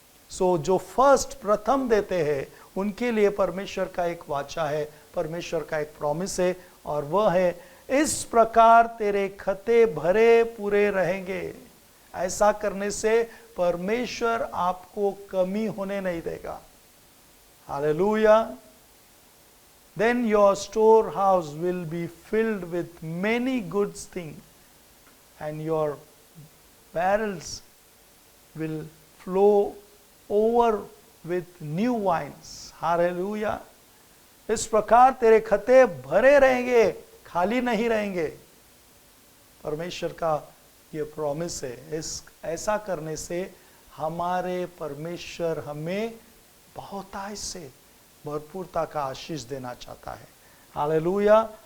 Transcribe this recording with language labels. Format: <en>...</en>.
<hi>सो जो फर्स्ट प्रथम देते हैं उनके लिए परमेश्वर का एक वाचा है, परमेश्वर का एक प्रॉमिस है, और वह है, इस प्रकार तेरे खते भरे पूरे रहेंगे। ऐसा करने से परमेश्वर आपको कमी होने नहीं देगा। Hallelujah.</hi> <en>Then your storehouse will be filled with many good things, and your barrels will flow over with new wines. Hallelujah.</en> <hi>इस प्रकार तेरे खते भरे रहेंगे, खाली नहीं रहेंगे। परमेश्वर का ये प्रॉमिस है। इस ऐसा करने से हमारे परमेश्वर हमें बहुतायत से भरपूरता का आशीष देना चाहता है। हालेलुया।</hi>